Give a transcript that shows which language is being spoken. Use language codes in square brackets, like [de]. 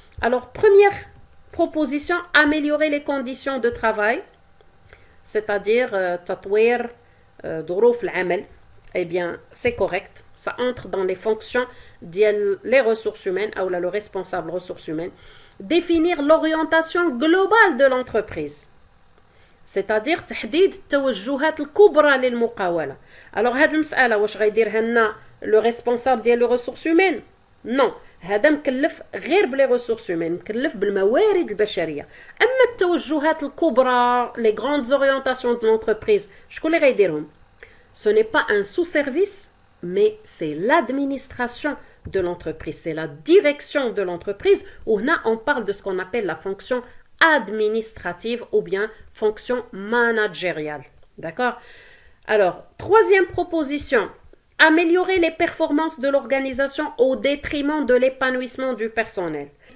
[fr] Alors, première proposition, améliorer les conditions de travail, c'est-à-dire [ar] تطوير ظروف العمل. [fr] Eh bien, c'est correct. Ça entre dans les fonctions des ressources humaines ou le responsable ressources humaines. Définir l'orientation globale de l'entreprise. [ar] C'est-à-dire تحديد التوجهات الكبرى للمقاولة. Alors, هذه المسألة واش غيديرها لنا le responsable ديال [fr] les ressources humaines? Non. [ar] هذا مكلف غير بلي ressources humaines, مكلف بالموارد البشرية. أما التوجهات الكبرى, [fr] les grandes orientations de l'entreprise, [ar] شكون اللي غيديرهم? [fr] Ce n'est pas un sous-service, mais c'est l'administration de l'entreprise, c'est la direction de l'entreprise, où là on parle de ce qu'on appelle la fonction administrative ou bien fonction managériale. D'accord? Alors, troisième proposition, améliorer les performances de l'organisation au détriment de l'épanouissement du personnel.